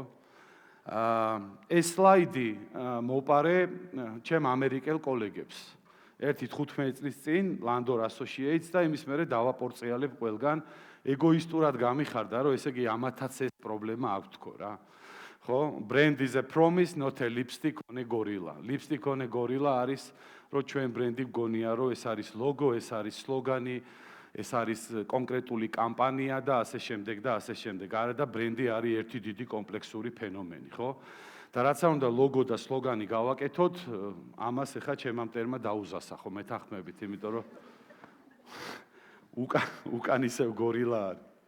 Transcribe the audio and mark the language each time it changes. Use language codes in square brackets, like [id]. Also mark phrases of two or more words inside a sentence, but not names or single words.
[ka] ეს სლაიდი მოპარე ჩემ ამერიკელ კოლეგებს. ერთი 15 წლის წინ Landor Associates და იმის მერე დავაპორწიალებ ყველგან ეგოისტურად გამიხარდა, რომ ესე იგი ამათაც ეს პრობლემა აქვს თქო რა. ხო? [en] Brand is a promise, not a lipstick on a gorilla. Lipstick on a gorilla [ka] არის, რომ ჩვენ ბრენდი გგონია, რომ ეს არის ლოგო, ეს არის სლოგანი, ეს არის კონკრეტული კამპანია და ასე შემდეგ და ასე შემდეგ. არა და ბრენდი არის ერთი დიდი კომპლექსური ფენომენი, ხო? და რაც არ უნდა ლოგო და სლოგანი გავაკეთოთ, ამას ახლა ჩემმა მტერმა დაუზასახო მეთანხმებით, იმიტომ რომ უკან ისევ გორილა არის.